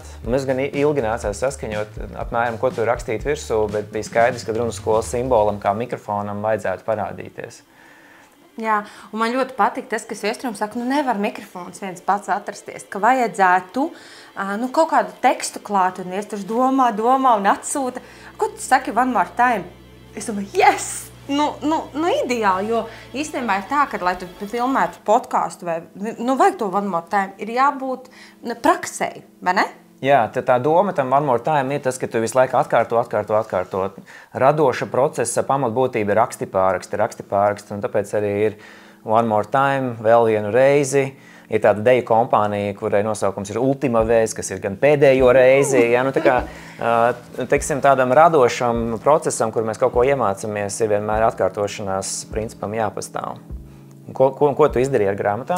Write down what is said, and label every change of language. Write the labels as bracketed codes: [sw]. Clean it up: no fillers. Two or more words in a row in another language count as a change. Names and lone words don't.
[lv] Mums gan ilgi nācās saskaņot apmēram, ko tur rakstīt virsū, bet bija skaidrs, ka Rumžas skolas simbolam kā mikrofonam vajadzētu parādīties. Jā, un man ļoti patīk tas, kas Viesturam saka, nevar mikrofons viens pats atrasties, ka vajadzētu kaut kādu tekstu klāt, un Viesturs domā un atsūta. Ko tu saki [en] one more time? [lv] Es domāju, yes! Ideāli, jo īstenībā ir tā, ka, lai tu filmētu podcastu vai, vajag to [en] one more time, [lv] ir jābūt praksei, vai ne? Jā, tā doma tam [en] one more time [lv] ir tas, ka tu visu laiku atkārto. Radoša procesa pamatbūtība ir rakstipāraksti, un tāpēc arī ir [en] one more time, [lv] vēl vienu reizi. Ir tāda deju kompānija, kurai nosaukums ir Ultima Vez, kas ir gan pēdējo reizi. Jā, teiksim, tādam radošam procesam, kur mēs kaut ko iemācamies, ir vienmēr atkārtošanās principam jāpastāv. Ko tu izdarīji ar grāmatām?